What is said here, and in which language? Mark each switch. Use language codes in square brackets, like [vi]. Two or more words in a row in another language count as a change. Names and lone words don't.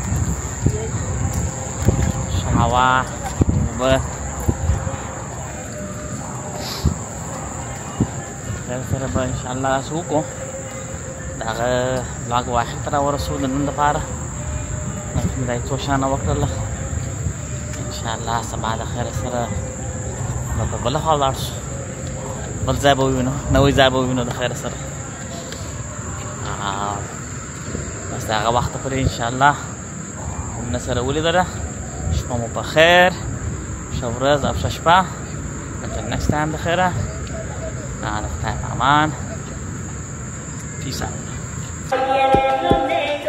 [ps] ښه هوا اوبه خیر سره به انشاءالله داسې وکړو د هغه بلاګ واخر ته راورسو د نن دپاره مې دا یې څو شیانه وکړله انشاءالله سبا د خیره سره به په بله خوا ولاړ شو بل ځای به ووینو نوی ځای به ووینو د خیره سره بس د هغه وخته پورې انشاءالله نه سره ولیدله شپه مو په خیر ښه ورځ او ښه شپه [en] until next time [ps] د خیره د خدای په امان [en] peace out